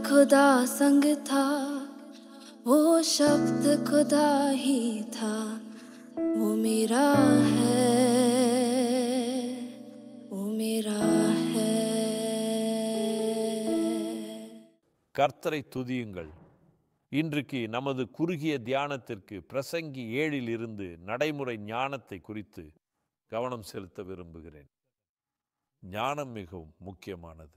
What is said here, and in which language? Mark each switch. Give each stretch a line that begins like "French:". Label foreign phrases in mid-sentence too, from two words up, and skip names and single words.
Hindi: खुदा संग था, वो शब्द खुदा ही था, वो मेरा है, वो मेरा है.
Tamil: கர்த்தரை துதியுங்கள். இன்றைக்கு நமது குறுகிய தியானத்திற்கு பிரசங்கி 7 நடைமுறை ஞானத்தை குறித்து கவனம் செலுத்த விரும்புகிறேன். ஞானம் மிகவும் முக்கியமானது.